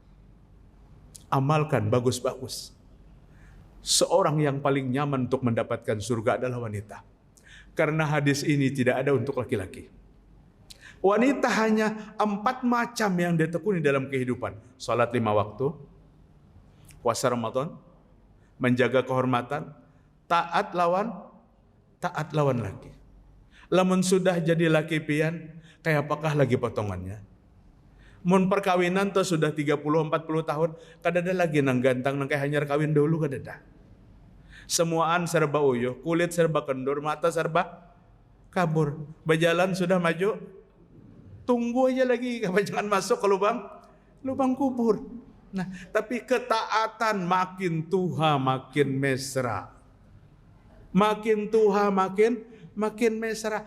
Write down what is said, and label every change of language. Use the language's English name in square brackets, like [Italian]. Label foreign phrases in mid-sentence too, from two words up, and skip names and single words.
[Indonesian] Amalkan bagus-bagus. Seorang yang paling nyaman untuk mendapatkan surga adalah wanita. Karena hadis ini tidak ada untuk laki-laki. Wanita hanya 4 macam yang ditekuni dalam kehidupan. Salat 5 waktu, puasa Ramadan, menjaga kehormatan, taat lawan laki. [Banjar] Lamun sudah jadi laki pian, kayak apakah lagi potongannya? Mun perkawinan tuh sudah 30-40 tahun, kadada lagi nang gantang nang kayak hanyar kawin dulu kadada. Semuaan serba uyuh, kulit serba kendur, [Indonesian] mata serba kabur. Berjalan sudah maju, tunggu aja lagi, jangan masuk ke lubang kubur. [Banjar] Nah, tapi ketaatan makin tuha makin mesra. Makin tuha makin mesra.